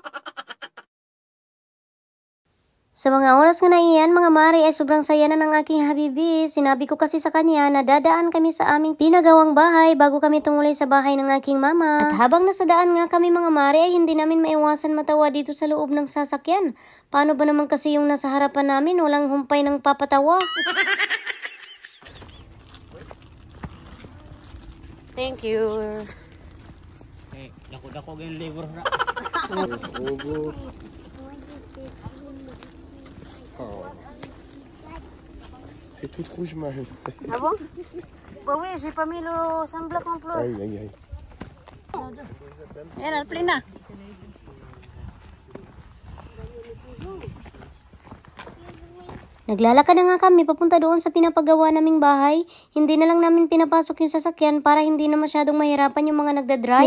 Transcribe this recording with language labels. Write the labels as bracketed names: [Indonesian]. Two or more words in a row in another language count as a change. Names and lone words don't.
[Filipino] Sa mga oras nga na iyan, mga mare, ay sobrang saya na ng aking habibi. Sinabi ko kasi sa kanya na dadaan kami sa aming pinagawang bahay bago kami tumuloy sa bahay ng aking mama. At habang nasa daan nga kami mga mare, ay hindi namin maiwasan matawa dito sa loob ng sasakyan. Paano ba naman kasi yung nasa harapan namin, walang humpay ng papatawa? [English] Thank you. [Filipino] Eh, dako-dako yung liver na. Oh. [French] C'est toute rouge, man. Ah bon? Bah oui, j'ai pas mis le sunblock en plus. Aïe, aïe, aïe. [Filipino] Yan, alplin na. Naglalakad na nga kami papunta doon sa pinapagawa naming bahay. Hindi na lang namin pinapasok yung sasakyan para hindi na masyadong mahirapan yung mga nagdadrive.